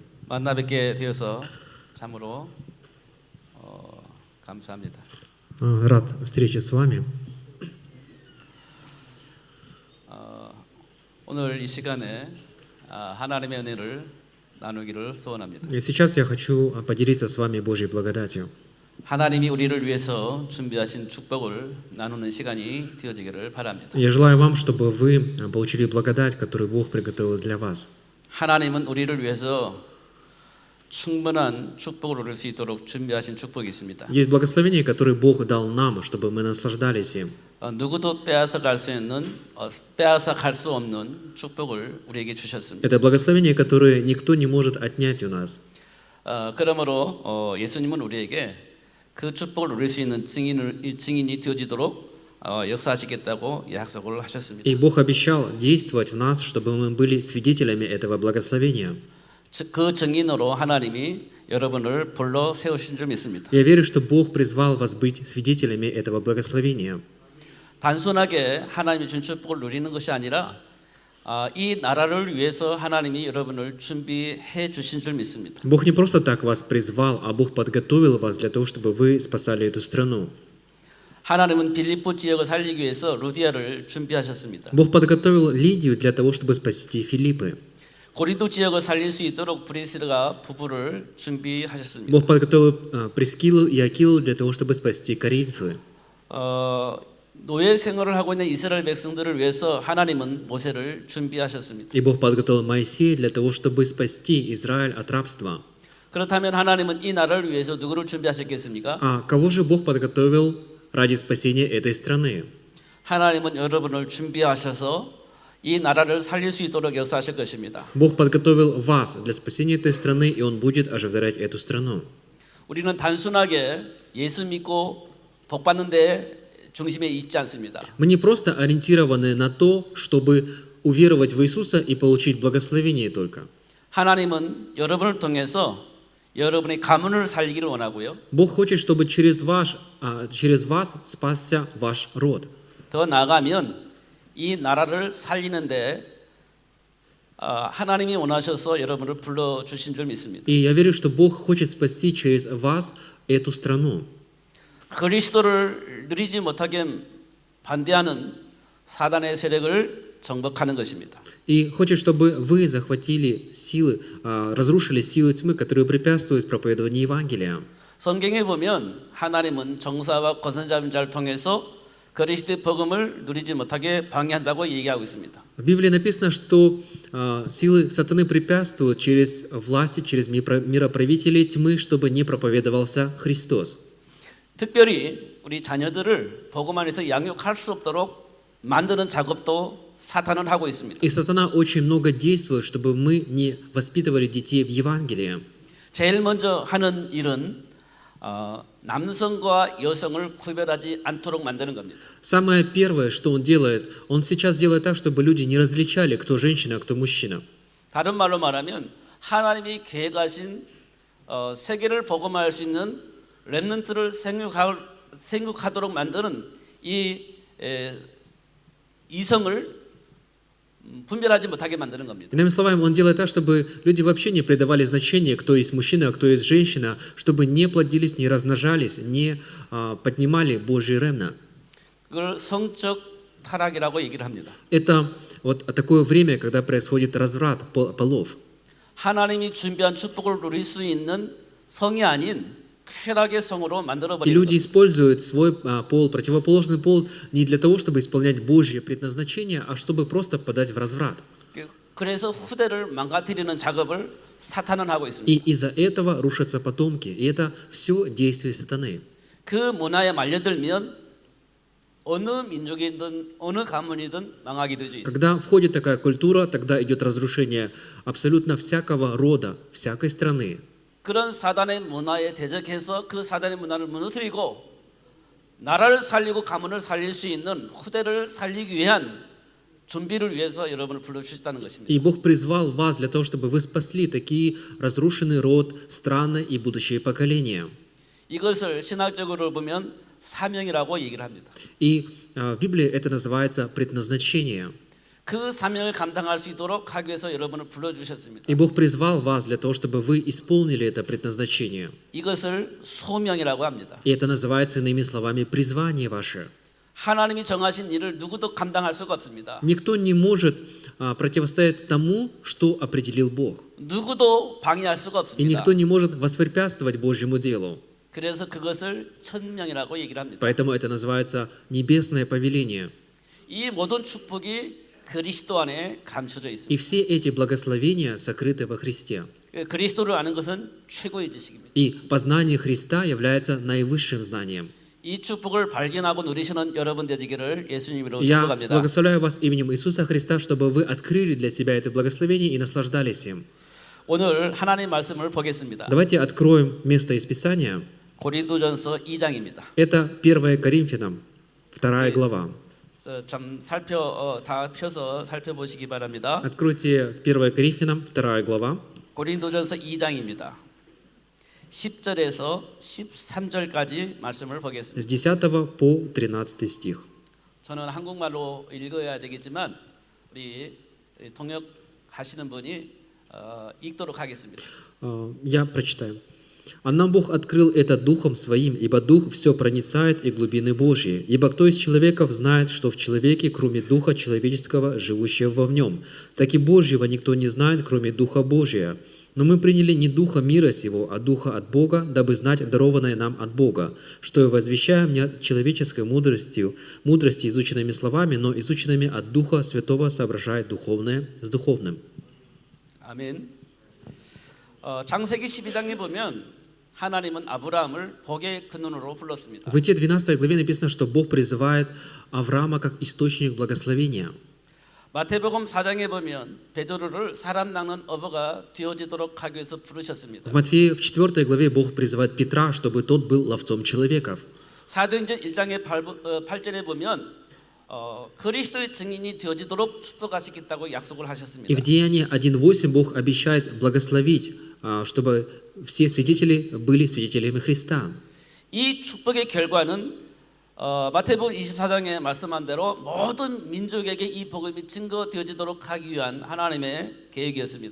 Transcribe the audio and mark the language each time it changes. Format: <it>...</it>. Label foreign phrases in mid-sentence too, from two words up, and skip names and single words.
<ko>만나 뵙게 되어서 참으로 감사합니다.</ko> <ru>Рад встрече с вами.</ru> <ko>오늘 이 시간에 하나님의 은혜를 나누기를 소원합니다.</ko> <ru>И сейчас я хочу поделиться с вами Божьей благодатью.</ru> <ko>하나님이 우리를 위해서 준비하신 축복을 나누는 시간이 되어지기를 바랍니다.</ko> <ru>Я желаю вам, чтобы вы получили благодать, которую Бог приготовил для вас.</ru> <ko>하나님은 우리를 위해서 충분한 축복을 얻을 수 있도록 준비하신 축복이 있습니다.</ko> <ru>Есть благословение, которое Бог дал нам, чтобы мы наслаждались им.</ru> <ko>누구도 빼앗아 갈 수 없는 축복을 우리에게 주셨습니다.</ko> <ru>Это благословение, которое никто не может отнять у нас.</ru> <ko>그러므로 예수님은 우리에게 그 축복을 누릴 수 있는 증인이 되어지도록 역사하시겠다고 약속을 하셨습니다.</ko> <ru>И Бог обещал действовать в нас, чтобы мы были свидетелями этого благословения.</ru> <ko>그 증인으로 하나님이 여러분을 불러 세우신 줄 믿습니다.</ko> <ru>Я верю, что Бог призвал вас быть свидетелями этого благословения.</ru> <ko>단순하게 하나님이 준 축복을 누리는 것이 아니라 이 나라를 위해서 하나님이 여러분을 준비해 주신 줄 믿습니다.</ko> <ru>Бог не просто так вас призвал, а Бог подготовил вас для того, чтобы вы спасали эту страну.</ru> <ko>하나님은 빌립보 지역을 살리기 위해서 루디아를 준비하셨습니다.</ko> <ru>Бог подготовил Лидию для того, чтобы спасти Филиппы.</ru> <ko>고린도 지역을 살릴 수 있도록 브리스가 부부를 준비하셨습니다.</ko> <ru>Бог подготовил Прискилу и Акилу для того, чтобы спасти Коринфы.</ru> <ko>노예 생활을 하고 있는 이스라엘 백성들을 위해서 하나님은 모세를 준비하셨습니다.</ko> <ru>И Бог подготовил Моисея для того, чтобы спасти Израиль от рабства.</ru> <ko>그렇다면 하나님은 이 나라를 위해서 누구를 준비하셨겠습니까?</ko> <ru>А кого же Бог подготовил ради спасения этой страны?</ru> <ko>하나님은 여러분을 준비하셔서 이 나라를 살릴 수 있도록 역사하실 것입니다.</ko> <ru>Бог подготовил вас для спасения этой страны, и Он будет оживлять эту страну.</ru> <ko>우리는 단순하게 예수 믿고 복 받는 데 중심에 있지 않습니다.</ko> <ru>Мы не просто ориентированы на то, чтобы уверовать в Иисуса и получить благословение только.</ru> <ko>하나님은 여러분을 통해서 여러분의 가문을 살리기를 원하고요.</ko> <ru>Бог хочет, чтобы через вас спасся ваш род.</ru> <ko>더 나아가면 이 나라를 살리는데 하나님이 원하셔서 여러분을 불러주신 줄 믿습니다.</ko> <ru>И я верю, что Бог хочет спасти через вас эту страну.</ru> <ko>그리스도를 누리지 못하게 반대하는 사단의 세력을 정복하는 것입니다.</ko> <ru>И хочет, чтобы вы захватили силы, разрушили силы тьмы, которые препятствуют проповедованию Евангелия.</ru> <ko>성경에 보면 하나님은 정사와 권선잡은 자를 통해서 그리스도의 복음을 누리지 못하게 방해한다고 얘기하고 있습니다.</ko> <ru>В Библии написано, что силы сатаны препятствуют через власти, через мироправителей тьмы, чтобы не проповедовался Христос.</ru> <ko>특별히 우리 자녀들을 복음 안에서 양육할 수 없도록 만드는 작업도 사탄은 하고 있습니다.</ko> <ru>И сатана очень много действует, чтобы мы не воспитывали детей в Евангелии.</ru> <ko>제일 먼저 하는 일은 남성과 여성을 구별하지 않도록 만드는 겁니다.</ko> <ru>Самое первое, что он делает, он сейчас делает так, чтобы люди не различали, кто женщина, а кто мужчина.</ru> <ko>다른 말로 말하면 하나님이 계획하신 세계를 복음화할 수 있는 렘넌트를 생육하도록 만드는 이 이성을 분별하지 못하게 만드는 겁니다.</ko> <ru>Иными словами, он делает так, чтобы люди вообще не придавали значения, кто есть мужчина, а кто есть женщина, чтобы не плодились, не размножались, не поднимали Божий ремнант.</ru> <ko>그걸 성적 타락이라고 얘기를 합니다.</ko> <ru>Это вот такое время, когда происходит разврат полов.</ru> <ko>하나님이 준비한 축복을 누릴 수 있는 성이 아닌 쾌락의 성으로 만들어</ko> <ru>И</ru> <ko>버리는</ko> <ru>люди</ru> <ko>겁니다.</ko> <ru>используют свой пол, противоположный пол, не для того, чтобы исполнять Божье предназначение, а чтобы просто подать в разврат.</ru> <ko>그래서 후대를 망가뜨리는 작업을 사탄은 하고 있습니다.</ko> <ru>И из-за этого рушатся потомки. И это все действие сатаны.</ru> <ko>그 문화에 말려들면 어느 민족이든 어느 가문이든 망하게 되어 있습니다.</ko> <ru>Когда входит такая культура, тогда идет разрушение абсолютно всякого рода, всякой страны.</ru> <ko>그런 사단의 문화에 대적해서 그 사단의 문화를 무너뜨리고 나라를 살리고 가문을 살릴 수 있는 후대를 살리기 위한 준비를 위해서 여러분을 불러주셨다는 것입니다.</ko> <ru>И Бог призвал вас для того, чтобы вы спасли такие разрушенный род, страны и будущее поколения.</ru> <ko>이것을 신학적으로 보면 사명이라고 얘기를 합니다.</ko> <ru>И в Библии это называется предназначение.</ru> <ko>그 사명을 감당할 수 있도록 하기 위해서 여러분을 불러주셨습니다.</ko> <ru>И Бог призвал вас для того, чтобы вы исполнили это предназначение.</ru> <ko>이것을 소명이라고 합니다.</ko> <ru>И это называется, иными словами, призвание ваше.</ru> <ko>하나님이 정하신 일을 누구도 감당할 수가 없습니다.</ko> <ru>Никто не может противостоять тому, что определил Бог.</ru> <ko>누구도 방해할 수가</ko> <ru>И</ru> <ko>없습니다.</ko> <ru>никто не может воспрепятствовать Божьему делу.</ru> <ko>그래서 그것을 천명이라고 얘기를 합니다.</ko> <ru>Поэтому это называется небесное повеление.</ru> <ko>이 모든 축복이 그리스도 안에 감춰져</ko> <ru>И</ru> <ko>있습니다.</ko> <ru>все эти благословения сокрыты во Христе.</ru> <ko>그리스도를 아는 것은 최고의 지식입니다.</ko> <ru>И познание Христа является наивысшим знанием.</ru> <ko>이 축복을 발견하고 누리시는 여러분 되시기를 예수님으로</ko> <ru>Я</ru> <ko>축복합니다.</ko> <ru>благословляю вас именем Иисуса Христа, чтобы вы открыли для себя это благословение и наслаждались им.</ru> <ko>오늘 하나님 말씀을 보겠습니다.</ko> <ru>Давайте откроем место из Писания.</ru> <ko>고린도전서 2장입니다.</ko> <ru>Это 1 Коринфянам, 2 глава.</ru> <ko>좀 다 펴서 살펴보시기 바랍니다.</ko> <ru>Откройте 1 Коринфянам, 2 глава.</ru> <ko>고린도전서 2장입니다. 10절에서 13절까지 말씀을 보겠습니다.</ko> <ru>С 10 по 13 стих.</ru> <ko>저는 한국말로 읽어야 되겠지만 우리 통역하시는 분이 읽도록 하겠습니다.</ko> <ru>Я прочитаю. «А нам Бог открыл это Духом Своим, ибо Дух все проницает и глубины Божьи. Ибо кто из человеков знает, что в человеке, кроме Духа человеческого, живущего в нем? Так и Божьего никто не знает, кроме Духа Божия. Но мы приняли не Духа мира сего, а Духа от Бога, дабы знать дарованное нам от Бога, что и возвещаем не человеческой мудрости, изученными словами, но изученными от Духа Святого, соображая духовное с духовным».</ru> <ko>아멘. 창세기 12장에 보면 하나님은 아브라함을 복의 근원으로 불렀습니다.</ko> <ru>В Итте 12 главе написано, что Бог призывает Авраама как источник благословения.</ru> <ko>마태복음 4장에 보면 베드로를 사람 낚는 어부가 되어지도록 하기 위해서</ko> <ru>В</ru> <ko>부르셨습니다.</ko> <ru>Матфея в 4 главе Бог призывает Петра, чтобы тот был ловцом человеков.</ru> <ko>사도행전 1장의 8절에 보면 그리스도의 증인이 되어지도록 축복하시겠다고 약속을</ko> <ru>И</ru> <ko>하셨습니다.</ko> <ru>в Деянии 1.8 Бог обещает благословить, чтобы все свидетели были свидетелями Христа.</ru> <ko>이 축복의 결과는 마태복음 24장에 말씀한 대로 모든 민족에게 이 복음이 증거되어지도록 하기 위한 하나님의 계획이었습니다.</ko>